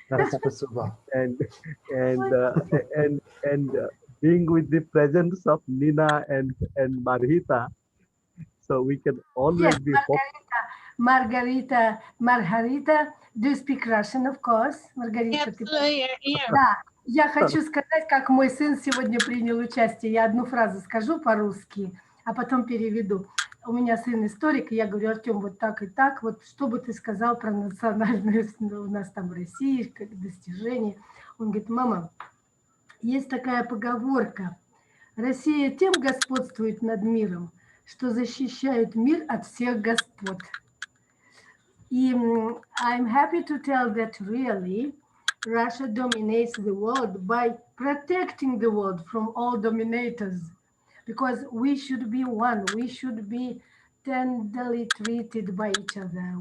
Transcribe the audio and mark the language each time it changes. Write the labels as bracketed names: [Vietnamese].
[Russian] Спасибо. [English] and and uh, and being with the presence of Nina and Marhita, so we can always Yes, be Marharyta. Do you speak Russian, of course? [Russian] Маргарита, ты... [English] Absolutely, yeah. [Russian] Да, я хочу сказать, как мой сын сегодня принял участие. Я одну фразу скажу по-русски, а потом переведу. У меня сын историк, и я говорю: Артем, вот так и так, вот что бы ты сказал про национальную, у нас там в России, как достижение. Он говорит: мама, есть такая поговорка: Россия тем господствует над миром, что защищает мир от всех господ. [English] И I'm happy to tell that really Russia dominates the world by protecting the world from all dominators, because we should be one. We should be tenderly treated by each other.